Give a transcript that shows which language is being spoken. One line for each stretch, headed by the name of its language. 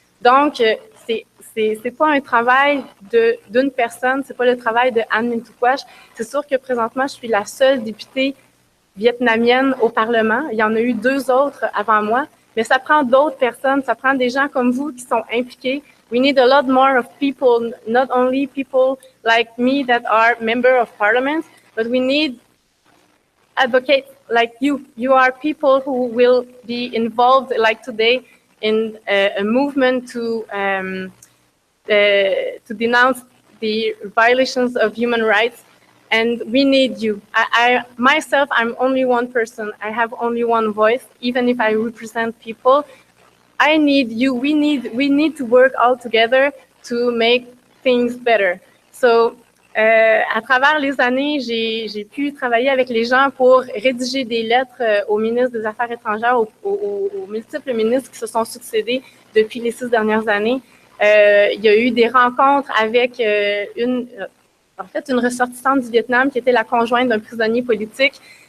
French: Donc, c'est pas un travail d'une personne, c'est pas le travail de Anne Minh Thu Quach. C'est sûr que présentement, je suis la seule députée vietnamienne au Parlement. Il y en a eu 2 autres avant moi, mais ça prend d'autres personnes, ça prend des gens comme vous qui sont impliqués.
English: We need a lot more of people, not only people like me that are member of parliament, but we need advocates like you. You are people who will be involved, like today, in a movement to denounce the violations of human rights. And we need you. Myself, I'm only one person. I have only one voice, even if I represent people. I need you. We need to work all together to make things better.
French: So, à travers les années, j'ai pu travailler avec les gens pour rédiger des lettres au ministre des Affaires étrangères, aux multiples ministres qui se sont succédés depuis les 6 dernières années. Il y a eu des rencontres avec une ressortissante du Vietnam qui était la conjointe d'un prisonnier politique.